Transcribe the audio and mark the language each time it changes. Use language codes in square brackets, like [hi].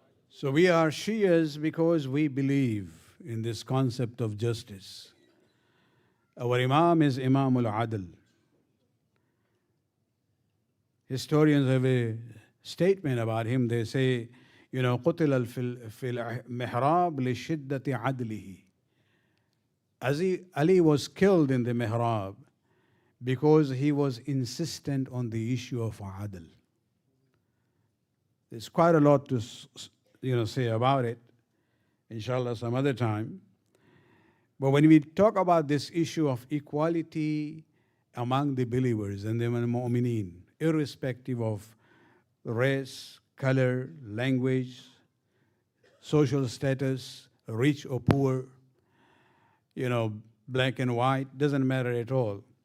[en] So we are Shias because we believe in this concept of justice. Our Imam is Imam al-Adl. Historians have a statement about him. They say, [ar] قتل في المحراب لشدة عدله. [en] Ali was killed in the mihrab because he was insistent on the issue of adl. There's quite a lot to say about it, inshallah, some other time. But when we talk about this issue of equality among the believers and the mu'mineen, irrespective of race, color, language, social status, rich or poor, black and white, doesn't matter at all.